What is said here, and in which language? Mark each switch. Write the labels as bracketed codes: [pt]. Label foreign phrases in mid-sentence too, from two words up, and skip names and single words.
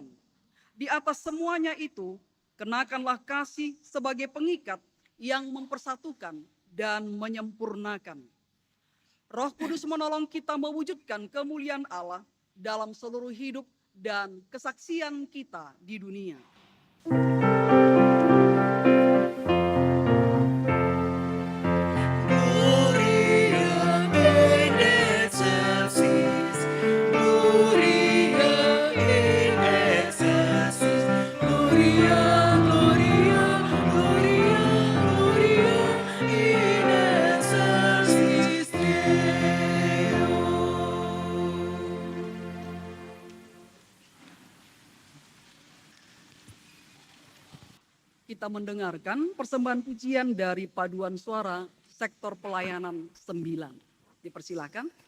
[id] Di atas semuanya itu, kenakanlah kasih sebagai pengikat yang mempersatukan dan menyempurnakan. Roh Kudus menolong kita mewujudkan kemuliaan Allah dalam seluruh hidup dan kesaksian kita di dunia. [la] Gloria in excelsis, Gloria in excelsis, Gloria, Gloria, Gloria, Gloria in excelsis Deo. [id] Kita mendengarkan persembahan pujian dari paduan suara sektor pelayanan 9. Dipersilakan.